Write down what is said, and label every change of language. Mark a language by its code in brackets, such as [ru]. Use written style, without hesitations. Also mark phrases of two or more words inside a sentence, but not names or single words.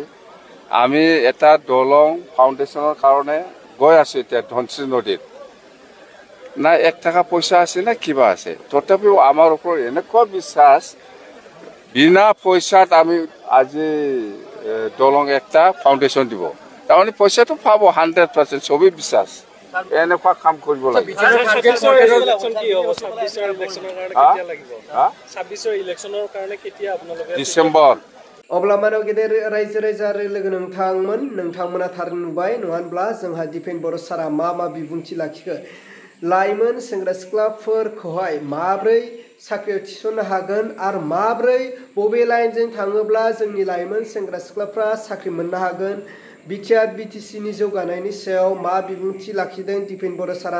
[as] আমি এটা দলং ফাউণ্ডেশ্যনৰ কাৰণে গৈ আছোঁ এতিয়া ধনশিৰি নদীত, না 1 টকা পইচা আছে না কিবা আছে, তথাপিও আমাৰ ওপৰত এনেকুৱা বিশ্বাস, বিনা পইচাত আমি আজি দলং একটা ফাউণ্ডেশ্যন দিব। তাৰমানে পইচাটো পাব 100%, চবেই বিশ্বাস। এনেকুৱা কাম কৰিব লাগে। ডিচেম্বৰ। [brx] अब्ला मानव गेदेर रायजो राजा लोगो नोंथांमोना थार नुबाय नङा होनब्ला जोंहा दिपेन बर' सारा मा बिबुंथि लाखिखो, लाइमोन सेंग्रा सिख्लाफोरखौहाय माब्रै साख्रियाव थिसननो हागोन आरो माब्रै बबे लाइनजों थाङोब्ला जोंनि लाइमोन सेंग्रा सिख्लाफ्रा साख्रि मोननो हागोन, बिटिआर BTCनि जौगानायनि सायाव मा बिबुंथि लाखिदों दिपेन बर' सारा।